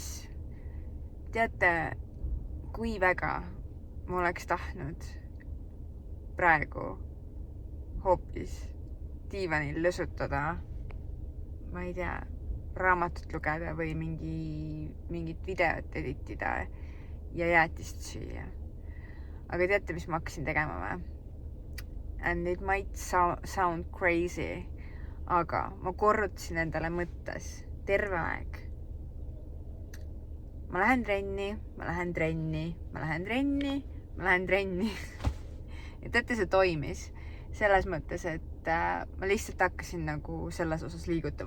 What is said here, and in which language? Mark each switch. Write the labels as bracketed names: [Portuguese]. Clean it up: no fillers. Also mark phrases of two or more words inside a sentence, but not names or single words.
[Estonian] Teate, kui väga ma oleks tahtnud praegu hoopis diivanil lõsutada, ma ei tea, raamatut lugeda või mingit videot editida ja jäätist süüa. Aga teate, mis ma hakkasin tegema või? [English] And it might sound crazy, [Estonian] aga ma korrutasin endale mõttes terve aeg. Ma lähen trenni, ma lähen trenni, ma lähen trenni, ma lähen trenni. Ja teate, see toimis selles mõttes, et ma lihtsalt hakkasin nagu selles osas liigutama.